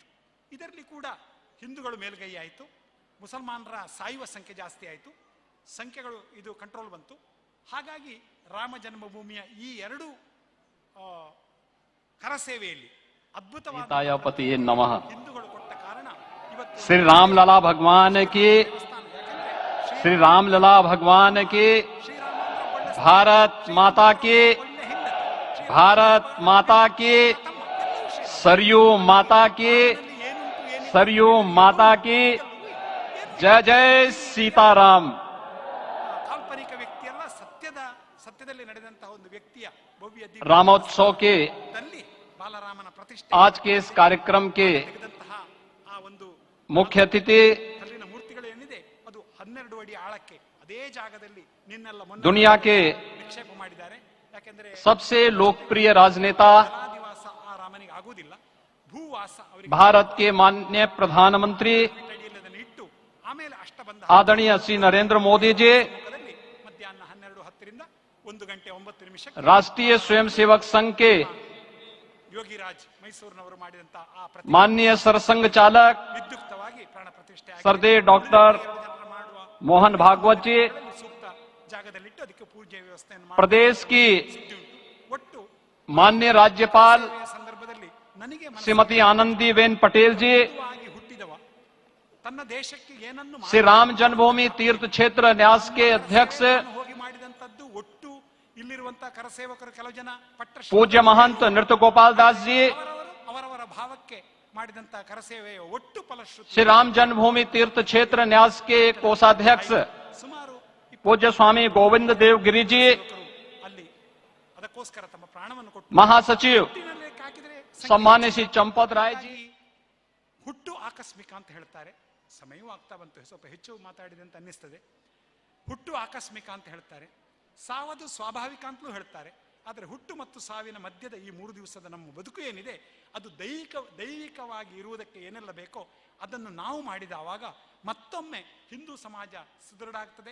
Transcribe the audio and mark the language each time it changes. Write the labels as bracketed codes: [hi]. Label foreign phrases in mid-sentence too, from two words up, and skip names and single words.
[kn] ಇದರಲ್ಲಿ ಕೂಡ ಹಿಂದೂಗಳು ಮೇಲುಗೈ ಆಯಿತು, ಮುಸಲ್ಮಾನರ ಸಾಯುವ ಸಂಖ್ಯೆ ಜಾಸ್ತಿ ಆಯಿತು, ಸಂಖ್ಯೆಗಳು ಇದು ಕಂಟ್ರೋಲ್ ಬಂತು. ಹಾಗಾಗಿ ರಾಮ ಜನ್ಮಭೂಮಿಯ ಈ 2 ಕರಸೇವೆಯಲ್ಲಿ ಅದ್ಭುತವಾದ ಹಿಂದೂಗಳು ಕೊಟ್ಟ ಕಾರಣ ಇವತ್ತು [hi] श्री रामलला भगवान की, श्री रामलला भगवान की, भारत माता की, भारत माता की, सरयू माता की, सरयू माता की, जय जय सीताराम. [kn] ಕಾಲ್ಪನಿಕ ವ್ಯಕ್ತಿಯಲ್ಲ, ಸತ್ಯದಲ್ಲಿ ನಡೆದಂತಹ ಒಂದು ವ್ಯಕ್ತಿಯ ಭವ್ಯ [hi] रामोत्सव के [kn] ಬಾಲರಾಮನ ಪ್ರತಿಷ್ಠೆ [hi] आज के इस कार्यक्रम के [kn] ಆ ಒಂದು [hi] मुख्य अतिथि [kn] ಕಲ್ಲಿನ ಮೂರ್ತಿಗಳು ಏನಿದೆ ಅದು 12 ಅಡಿ ಆಳಕ್ಕೆ ಅದೇ ಜಾಗದಲ್ಲಿ ನಿನ್ನೆಲ್ಲ [hi] दुनिया के [kn] ನಿಕ್ಷೇಪ ಮಾಡಿದ್ದಾರೆ. ಯಾಕೆಂದ್ರೆ [hi] सबसे लोकप्रिय राजनेता [kn] ಜಲಾದಿವಾಸ ಆ ರಾಮನಿಗೆ ಆಗುವುದಿಲ್ಲ, ಭೂವಾಸ ಅವರಿಗೆ [hi] भारत के माननीय प्रधानमंत्री [kn] ಇಟ್ಟು ಆಮೇಲೆ ಅಷ್ಟ ಬಂದ [hi] आदरणीय श्री नरेंद्र मोदी जी, [kn] ಮಧ್ಯಾಹ್ನ 12:10ರಿಂದ 1 ಗಂಟೆ 9 ನಿಮಿಷ [hi] राष्ट्रीय स्वयंसेवक संघ के [kn] ಯೋಗಿರಾಜ್ ಮೈಸೂರಿನವರು ಮಾಡಿದಂತ ಆ [hi] माननीय सरसंघ चालक [kn] ವಿದ್ಯುಕ್ತವಾಗಿ ಪ್ರಾಣ ಪ್ರತಿಷ್ಠೆ [hi] सरदेय डॉक्टर मोहन भागवत जी, [kn] ಸೂಕ್ತ ಜಾಗದಲ್ಲಿಟ್ಟು ಅದಕ್ಕೆ ಪೂಜೆ ವ್ಯವಸ್ಥೆಯನ್ನು [hi] प्रदेश की [kn] ಒಟ್ಟು [hi] माननीय राज्यपाल [kn] ಸಂದರ್ಭದಲ್ಲಿ ನನಗೆ [hi] श्रीमती आनंदीबेन पटेल जी, [kn] ಹುಟ್ಟಿದವ ತನ್ನ ದೇಶಕ್ಕೆ ಏನನ್ನು [hi] श्री राम जन्मभूमि तीर्थ क्षेत्र न्यास के अध्यक्ष [kn] ಹೋಗಿ ಮಾಡಿದಂತದ್ದು ಒಟ್ಟು ಇಲ್ಲಿರುವಂತ ಕರಸೇವಕರು ಕೆಲವು ಜನ ಪಟ್ಟ [hi] पूज्य महंत नृत्य गोपाल दास जी, [kn] ಅವರವರ ಭಾವಕ್ಕೆ ಮಾಡಿದಂತ ಕರಸೇವೆಯ ಒಟ್ಟು ಫಲಶ್ರುತಿ [hi] श्री राम जन्मभूमि तीर्थ क्षेत्र न्यास के कोषाध्यक्ष [kn] ಸುಮಾರು [hi] पूज्य स्वामी गोविंद देव गिरी जी, [kn] ಅಲ್ಲಿ ಅದಕ್ಕೋಸ್ಕರ ತಮ್ಮ ಪ್ರಾಣವನ್ನು ಕೊಟ್ಟು [hi] महासचिव सम्मान्य श्री चंपत राय जी, [kn] ಹುಟ್ಟು ಆಕಸ್ಮಿಕ ಅಂತ ಹೇಳ್ತಾರೆ. ಸಮಯವೂ ಆಗ್ತಾ ಬಂತು, ಸ್ವಲ್ಪ ಹೆಚ್ಚು ಮಾತಾಡಿದೆ ಅಂತ ಅನ್ನಿಸ್ತದೆ. ಹುಟ್ಟು ಆಕಸ್ಮಿಕ ಅಂತ ಹೇಳ್ತಾರೆ, ಸಾವದು ಸ್ವಾಭಾವಿಕ ಅಂತಲೂ ಹೇಳ್ತಾರೆ. ಆದರೆ ಹುಟ್ಟು ಮತ್ತು ಸಾವಿನ ಮಧ್ಯದ ಈ 3 ದಿವಸದ ನಮ್ಮ ಬದುಕು ಏನಿದೆ ಅದು ದೈವಿಕವಾಗಿ ಇರುವುದಕ್ಕೆ ಏನೆಲ್ಲ ಬೇಕೋ ಅದನ್ನು ನಾವು ಮಾಡಿದವಾಗ ಮತ್ತೊಮ್ಮೆ ಹಿಂದೂ ಸಮಾಜ ಸುದೃಢ ಆಗ್ತದೆ.